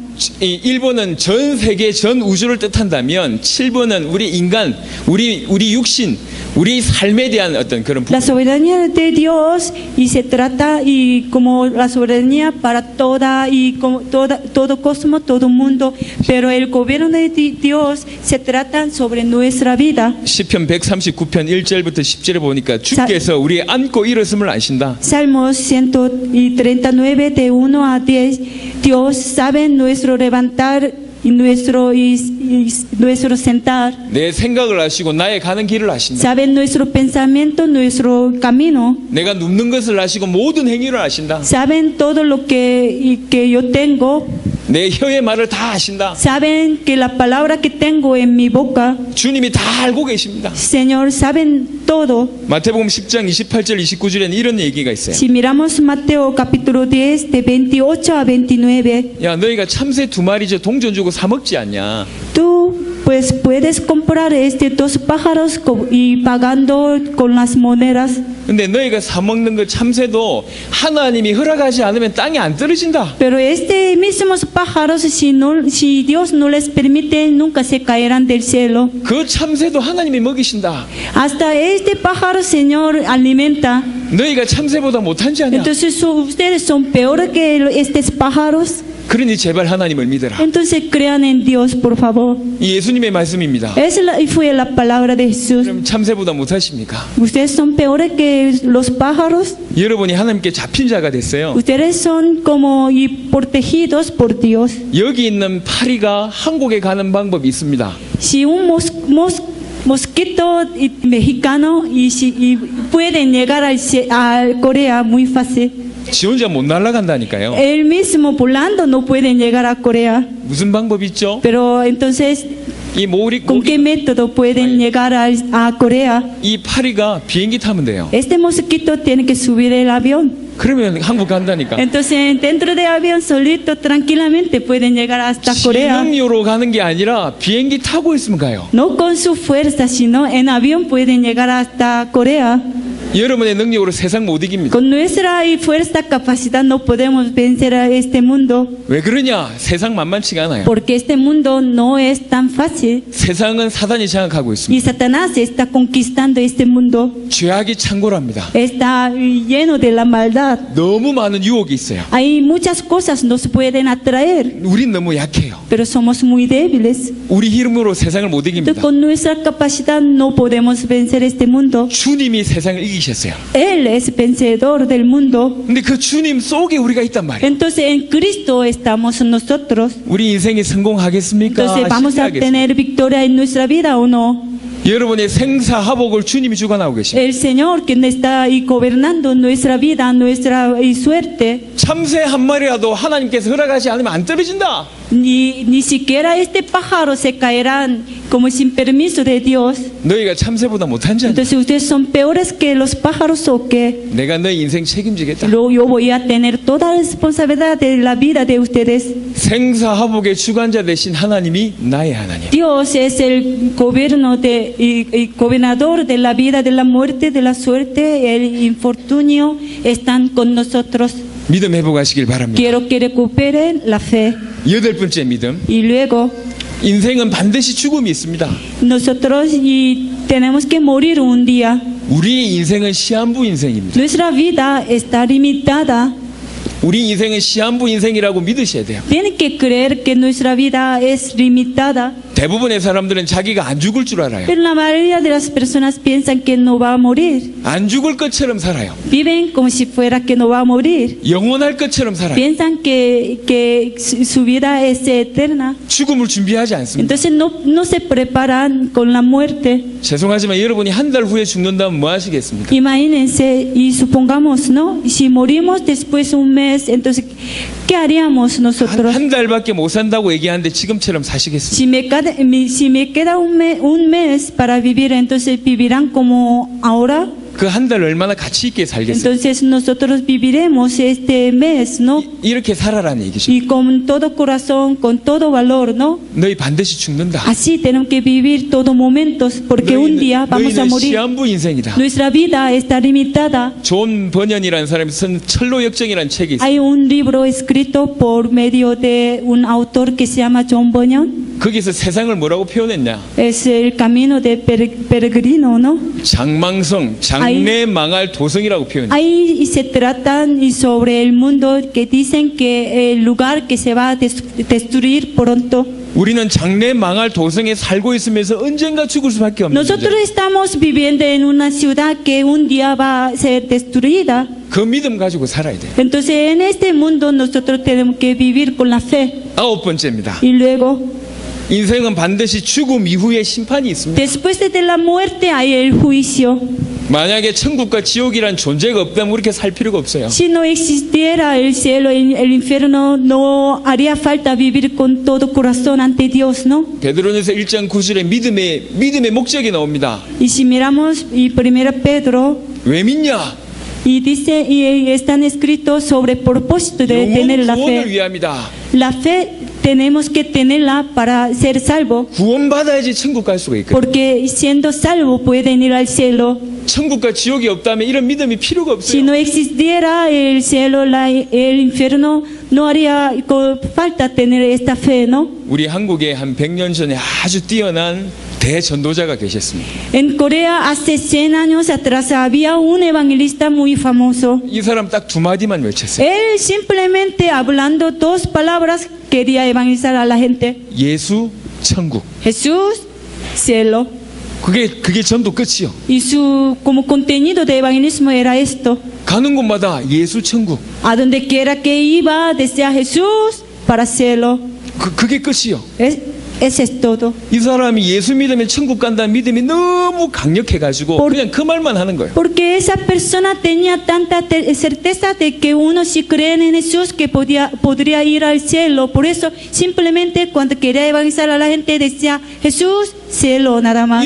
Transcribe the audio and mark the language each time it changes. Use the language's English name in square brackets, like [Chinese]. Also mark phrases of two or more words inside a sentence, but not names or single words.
[Korean] 이 1번은 전 세계 전 우주를 뜻한다면 7번은 우리 인간, 우리 육신, 우리 삶에 대한 어떤 그런 [Spanish] La soberanía de Dios y se trata y como la soberanía para toda y como todo cosmos, todo mundo, pero el gobierno de Dios se trata sobre nuestra vida. [Korean] 시편 139편 1절부터 10절에 보니까 주께서 우리의 안고 일었음을 아신다. [Spanish] Salmos 139 de 1 a 10. Dios sabe nuestro levantar y nuestro sentar. [Korean] 내 생각을 아시고 나의 가는 길을 아신다. [Spanish] Sabe nuestro pensamiento, nuestro camino. [Korean] 내가 눕는 것을 아시고 모든 행위를 아신다. [Spanish] Saben todo lo que yo tengo. [Korean] 내 혀의 말을 다 아신다. [Spanish] Saben que la palabra que tengo en mi boca, [Korean] 주님이 다 알고 계십니다. [Spanish] Señor, saben todo. [Korean] 마태복음 10장 28절 29절에는 이런 얘기가 있어요. [Spanish] Si miramos Mateo capítulo 10 de 28 a 29, [Korean] 야, 너희가 참새 2마리 동전 주고 사 먹지 않냐? [Spanish] tú pues puedes comprar dos pájaros y pagando con las monedas. [Korean] 근데 너희가 사 먹는 그 참새도 하나님이 허락하지 않으면 땅에 안 떨어진다. [Spanish] Pero mismos pájaros, si Dios no les permite, nunca se caerán del cielo. [Korean] 그 참새도 하나님이 먹이신다. [Spanish] Hasta este pájaro, Señor, alimenta. [Korean] 너희가 참새보다 못한지 아냐? [Spanish] Entonces ustedes son peores que estos pájaros. [Korean] 그러니 제발 하나님을 믿어라. [Spanish] Entonces crean en Dios, por favor. [Korean] 이 예수님의 말씀입니다. [Spanish] Fue la palabra de Jesús. [Korean] 그럼 참새보다 못하십니까? [Spanish] Ustedes son peores que los pájaros. [Korean] 여러분이 하나님께 잡힌 자가 됐어요. [Spanish] Ustedes son como y protegidos por Dios. [Korean] 여기 있는 파리가 한국에 가는 방법이 있습니다. [Spanish] Si un mosquito mexicano y pueden llegar a Corea muy fácil. [Korean] 지 혼자 못 날아간다니까요. [Spanish] Él mismo volando no pueden llegar a Corea. [Korean] 무슨 방법이 있죠? [Spanish] Pero entonces, [Korean] 이 [Spanish] ¿con qué método pueden llegar a Corea? [Korean] 이 파리가 비행기 타면 돼요. [Spanish] Este mosquito tiene que subir el avión. [Korean] 그러면 한국 간다니까. [Spanish] Entonces, dentro del avión solito, tranquilamente pueden llegar hasta Corea. [Korean] 지능료로 가는 게 아니라 비행기 타고 있으면 가요. [Spanish] No con su fuerza, sino en avión pueden llegar hasta Corea. [Korean] 여러분의 능력으로 세상 못 이깁니다. [Spanish] Con nuestra fuerza, capacidad no podemos vencer a este mundo. [Korean] 왜 그러냐? 세상 만만치가 않아요. [Spanish] Porque este mundo no es tan fácil. [Korean] 세상은 사단이 장악하고 [Spanish] Y [Korean] 있습니다. [Spanish] Satanás está conquistando este mundo. [Korean] 죄악이 창궐합니다. [Spanish] Está lleno de la maldad. [Korean] 너무 많은 유혹이 있어요. [Spanish] Hay muchas cosas nos pueden atraer, [Korean] 우린 너무 약해요. [Spanish] pero somos muy débiles. [Korean] 우리 힘으로 세상을 못 [Spanish] Entonces, [Korean] 이깁니다. [Spanish] con nuestra capacidad no podemos vencer este mundo. [Korean] 주님이 세상을 이기셨어요. [Spanish] Él es vencedor del mundo. [Korean] 근데 그 주님 속에 우리가 있단 말이에요. [Spanish] Entonces, en Cristo estamos nosotros. [Korean] 우리 인생이 성공하겠습니까? [Spanish] Entonces, ¿vamos a [Korean] 실패하겠습니까? [Spanish] tener victoria en nuestra vida o no? [Korean] 여러분의 생사하복을 주님이 주관하고 계십니다. [Spanish] El Señor quien está ahí gobernando nuestra vida, nuestra suerte. [Korean] 참새 한 마리라도 하나님께서 허락하지 않으면 안 떨어진다. [Spanish] Ni siquiera este pájaro se caerán como sin permiso de Dios. [Korean] 너희가 참새보다 못한 자냐? [Spanish] Entonces ustedes son peores que los pájaros o qué. [Korean] 내가 너희 인생 책임지겠다. [Spanish] Yo voy a tener toda la responsabilidad de la vida de ustedes. [Korean] 생사하복의 주관자 되신 하나님이 나의 하나님. [Spanish] Dios es el gobernador de la vida, de la muerte, de la suerte, el infortunio, están con nosotros. [Korean] 믿음 회복하시길 바랍니다. [Spanish] Quiero que recuperen la fe. [Korean] 여덟 번째 믿음. [Spanish] Y luego [Korean] 인생은 반드시 죽음이 있습니다. [Spanish] nosotros tenemos que morir un día. [Korean] 우리의 인생은 시한부 인생입니다. [Spanish] Nuestra vida está limitada. [Korean] 우리 인생은 시한부 인생이라고 믿으셔야 돼요. [Spanish] Tienen que creer que nuestra vida es limitada. [Korean] 대부분의 사람들은 자기가 안 죽을 줄 알아요. [Spanish] Pero la mayoría de las personas piensan que no va a morir. [Korean] 안 죽을 것처럼 살아요. [Spanish] Viven como si fuera que no va a morir. [Korean] 영원할 것처럼 살아요. [Spanish] Piensan que su vida es eterna. [Korean] 죽음을 준비하지 않습니다. [Spanish] Entonces no se preparan con la muerte. [Korean] 죄송하지만 여러분이 한 달 후에 죽는다면 뭐 하시겠습니까? [Spanish] Imagínense y supongamos, ¿no? Si morimos después de un mes, entonces, ¿qué haríamos nosotros? [Korean] 한 달밖에 못 산다고 얘기하는데 지금처럼 사시겠습니까? [Spanish] Si me queda un mes para vivir, entonces vivirán como ahora. [Korean] 그 한 달 얼마나 가치 있게 살겠어요? [Spanish] Entonces nosotros viviremos este mes, ¿no? [Korean] 이렇게 살아라는 얘기죠. [Spanish] Y con todo corazón, con todo valor, ¿no? [Korean] 너희 반드시 죽는다. [Spanish] Así tenemos que vivir todo momentos, porque un día vamos a [Korean] 너희는 [Spanish] morir. [Korean] 시한부 인생이다. [Spanish] Nuestra vida está limitada. [Korean] 존 버년이라는 사람이 쓴 철로역정이라는 책이 있어요. [Spanish] Hay un libro escrito por medio de un autor que se llama John Bunyan. [Korean] 거기서 세상을 뭐라고 표현했냐? [Spanish] Es el camino de peregrino, ¿no? [Korean] 장망성, 장래 망할 도성이라고 표현해요. [Spanish] Ahí se tratan sobre el mundo que dicen que el lugar que se va a destruir pronto. [Korean] 우리는 장래 망할 도성에 살고 있으면서 언젠가 죽을 수밖에 없는 [Spanish] Nosotros [Korean] 존재. [Spanish] estamos viviendo en una ciudad que un día va a ser destruida. [Korean] 그 믿음 가지고 살아야 돼요. [Spanish] Entonces en este mundo nosotros tenemos que vivir con la fe. [Korean] 아홉 번째입니다. [Spanish] Y luego, [Korean] 인생은 반드시 죽음 이후에 심판이 있습니다. [Spanish] después de la muerte hay el juicio. [Korean] 만약에 천국과 지옥이란 존재가 없다면 그렇게 살 필요가 없어요. [Spanish] Si no existiera el cielo y el infierno, no haría falta vivir con todo corazón ante Dios, ¿no? [Korean] 베드로전서 1장 9절에 믿음의 목적이 나옵니다. [Spanish] Y si miramos y 1 Pedro, [Korean] 왜 믿냐? [Spanish] y dice, y están escritos sobre el propósito de tener [Korean] 영혼 [Spanish] la [Korean] 구원을 [Spanish] fe. [Korean] 위함이다. [Spanish] La fe tenemos que tenerla para ser salvo, [Korean] 구원받아야지 천국 갈 수가 있거든요. [Spanish] porque siendo salvo pueden ir al cielo. [Korean] 천국과 지옥이 없다면 이런 믿음이 필요가 [Spanish] Si [Korean] 없어요. [Spanish] no existiera el cielo, el infierno, no haría falta tener esta fe, ¿no? [Korean] 우리 한국에 한 100년 전에 아주 뛰어난 대전도자가 계셨습니다. [Spanish] En Corea hace 100 años atrás había un evangelista muy famoso. [Korean] 이 사람 딱 두 마디만 외쳤어요. [Spanish] Él simplemente hablando dos palabras quería evangelizar a la gente. [Korean] 예수, 천국. [Spanish] Jesús, cielo. [Korean] 그게 전도 끝이요. [Spanish] Y su como contenido de evangelismo era esto. [Korean] 가는 곳마다 예수, 천국. [Spanish] A donde quiera que iba decía Jesús para cielo. [Korean] 그게 끝이요. [Spanish] Ese es todo. [Korean] 이 사람이 예수 믿으면 천국 간다는 믿음이 너무 강력해가지고 그냥 그 말만 하는 거예요. [Spanish] Porque esa persona tenía tanta certeza de que uno si cree en Jesús que podría ir al cielo. Por eso simplemente cuando quería evangelizar a la gente decía Jesús, cielo, nada más.